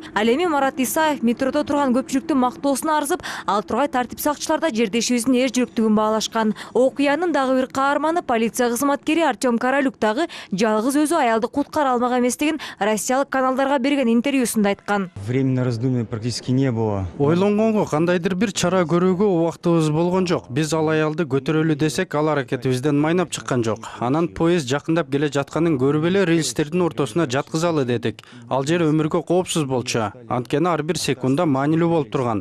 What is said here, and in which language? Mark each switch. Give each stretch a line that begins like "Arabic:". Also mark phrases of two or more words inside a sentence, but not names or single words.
Kyrgyz: Ал эми Марат Исаев метродо турган көпчүлүктүн мактоосуна арзып, ал тургай тартип сакчылар да жердешибиздин эр жүрөктүгүн баалашкан. Окуянын дагы бир каарманы полиция кызматкери Артем Каралюк дагы жалгыз өзү аялды куткара алмак эместигин россиялык каналдарга берген интервьюсунда айткан.
Russian: Времени на раздумье практически не было.
Kyrgyz: Ойлонгонго кандайдыр бир чара көрүүгө убактыбыз болгон жок. Биз ал аялды көтөрөлү десек, ал аракетибизден майнап чыккан жок. Анан поезд жакындап келе жатканын көрүп эле рельстердин ортосуна жаткызалы дедик. Ал жер өмүргө коопсуз болчу. Анткени ар бир секунда маанилүү болуп турган.